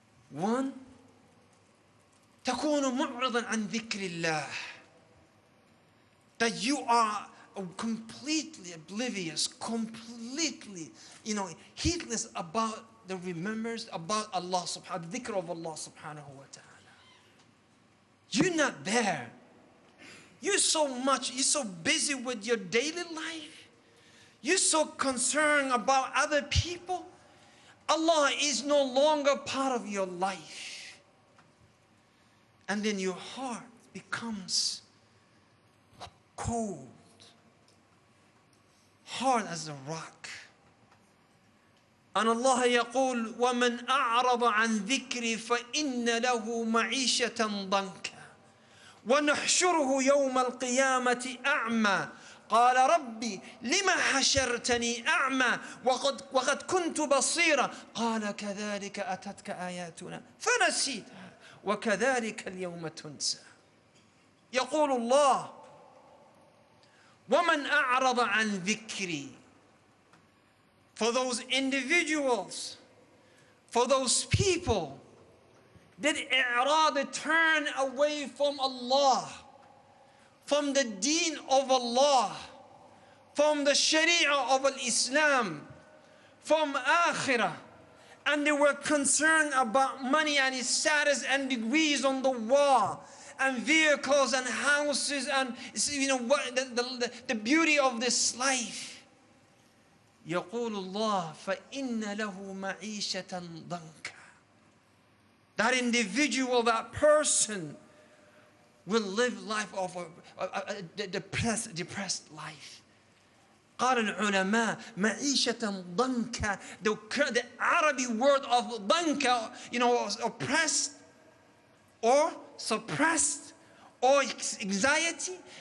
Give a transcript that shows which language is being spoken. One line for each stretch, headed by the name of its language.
English: One,
Arabic: تكون معرضا عن ذكر الله.
English: That you are completely oblivious, completely, heedless about the remembrance about Allah subhanahu, the dhikr of Allah subhanahu wa ta'ala. You're not there. You're so busy with your daily life. You're so concerned about other people. Allah is no longer part of your life. And then your heart becomes cold, hard as a rock. And Allah
Arabic: يقول وَمَنْ أَعْرَضَ عَنْ ذِكْرِي فَإِنَّ لَهُ مَعِيشَةً ضَنْكًا وَنَحْشُرُهُ يَوْمَ الْقِيَامَةِ أَعْمَى قال ربي لما حشرتني أعمى وقد كنت بصيرا قال كذلك أتتك آياتنا فنسيتها وكذلك اليوم تنسى. يقول الله ومن أعرض عن ذكري.
English: For those individuals, for those people that i'rad, turn away from Allah, from the deen of Allah, from the sharia of Islam, from akhirah. And they were concerned about money and its status and degrees on the wall, and vehicles and houses, and what the beauty of this life.
Arabic: يقول الله فإن له معيشة ضنكا.
English: That individual, that person, will live life of a depressed life.
Arabic: قال العلماء معيشة ضنكا.
English: The Arabic word of ضنكا, oppressed or suppressed or anxiety.